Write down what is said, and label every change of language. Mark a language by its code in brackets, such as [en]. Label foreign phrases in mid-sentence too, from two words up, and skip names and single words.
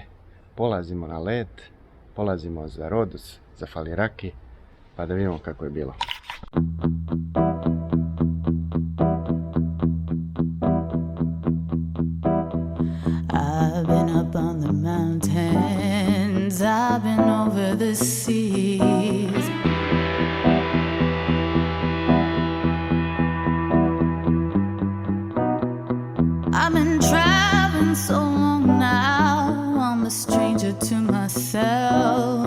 [sr] Polazimo na let, polazimo za Rodos, za Faliraki, pa da vidimo kako je bilo. [en] I've been up on the mountains, I've been over the seas. I've been traveling so long now, I'm a stranger to myself.